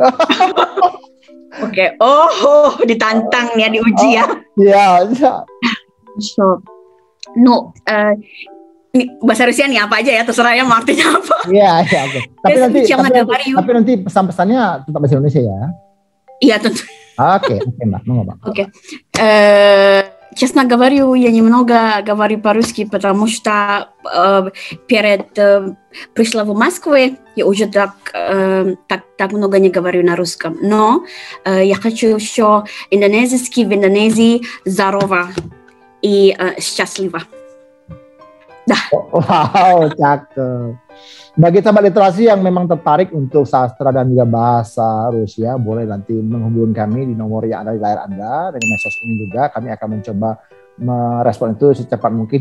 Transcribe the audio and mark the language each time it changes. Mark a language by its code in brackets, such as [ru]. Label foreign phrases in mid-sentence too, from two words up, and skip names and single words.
[id] Oke, ditantang ya, diuji ya. Iya. So, bahasa Rusia nih apa aja ya, terserah ya mau artinya apa. Iya. Okay. Tapi nanti pesan-pesannya tetap bahasa Indonesia ya. Iya tentu. Oke, Mbak, mau Mbak. Oke. [ru] Честно говорю, я немного говорю по-русски, потому что перед пришла в Москву, я уже так много не говорю на русском. Но я хочу еще индонезийский в Индонезии здорово и счастливо. [id] Dah. Wow, cakep. Bagi sahabat literasi yang memang tertarik untuk sastra dan juga bahasa Rusia, boleh nanti menghubungi kami di nomor yang ada di layar Anda. Dengan medsos ini juga kami akan mencoba merespon itu secepat mungkin.